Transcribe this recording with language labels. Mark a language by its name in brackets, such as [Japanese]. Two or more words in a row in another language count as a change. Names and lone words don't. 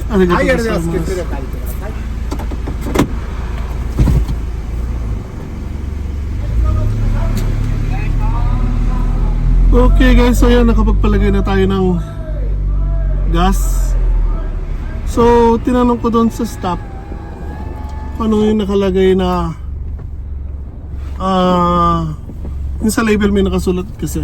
[Japanese] はいありがとうございますはい、ありがとうございます。スクープでお借りください。 [English] Okay guys, [Filipino] so yan, nakapagpalagay na tayo ng gas. So, tinanong ko doon sa stop kung ano yung nakalagay na yung sa label may nakasulat kasi.